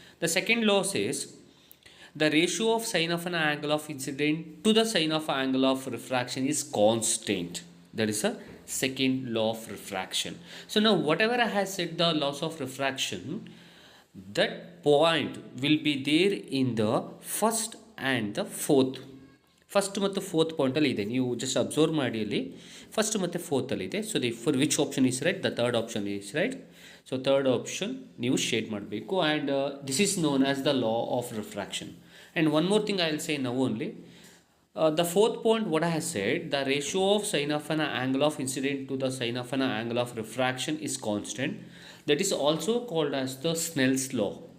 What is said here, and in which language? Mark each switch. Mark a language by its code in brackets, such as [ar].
[en] The second law says the ratio of sine of an angle of incident to the sine of angle of refraction is constant. That is a second law of refraction. So now whatever I have said the laws of refraction, that point will be there in the first and the fourth. [kn] First ಮತ್ತು fourth ಪಾಯಿಂಟಲ್ಲಿ ಇದೆ, ನೀವು just observe ಮಾಡಿ ಅಲ್ಲಿ first ಮತ್ತು ಫೋರ್ತಲ್ಲಿ ಇದೆ. [en] So for which option is right? The third option is right. So third option [kn] ನೀವು shade ಮಾಡಬೇಕು, [en] And this is known as the law of refraction. And one more thing I will say now only. The fourth point, what I have said, the ratio of sine of an angle of incident to the sine of an angle of refraction is constant. That is also called as the Snell's law.